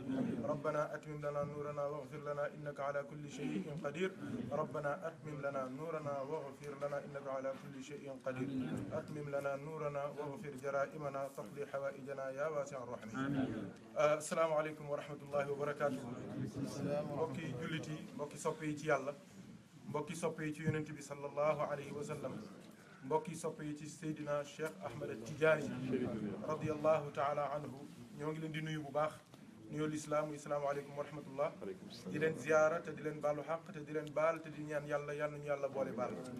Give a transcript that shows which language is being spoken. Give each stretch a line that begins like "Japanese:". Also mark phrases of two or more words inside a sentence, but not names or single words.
Arabic: ربنا أتمم لنا نورنا واغفر لنا إنك على كل شيء قدير. ربنا أتمم لنا نورنا واغفر لنا إنك على كل شيء قدير. أتمم لنا نورنا واغفر جرائمنا تقضي حوائجنا يا واسع الرحم. السلام عليكم ورحمة الله وبركاته.
Wolof: mbokki jullit yi mbokki soppe yi ci yàlla mbokki soppe yi ci yonent bi
Arabic: صلى الله عليه وسلم
Wolof: mbokki soppe yi ci Seydina Cheikh Ahmed Tidiane
Arabic: رضي الله تعالى عنه
Wolof: ñoo ngi leen di nuyu bu baax nuyoo lislaam
Arabic: السلام عليكم ورحمة الله
Wolof: di leen ziyaara te di leen baalu xaq te di leen baal te di ñaan yàlla yal nañu yàlla boole baal